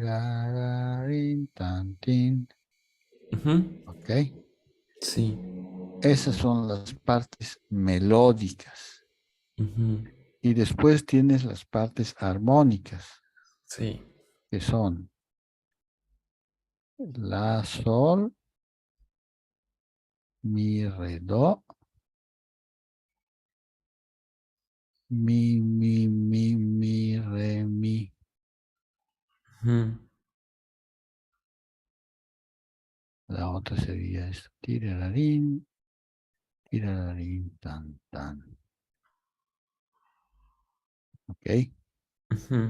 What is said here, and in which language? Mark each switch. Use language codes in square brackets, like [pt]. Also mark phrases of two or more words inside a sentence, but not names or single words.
[es] tariririrarirarin, tan, tin. Ujú. ¿Ok? Sí. Esas son las partes melódicas. Ujú. Y después tienes las partes armónicas, Sí. que son la, sol, mi, re, do, mi, re, mi. Ujú. La otra sería esto, tirararín, tan, tan. ¿Ok? Ujú.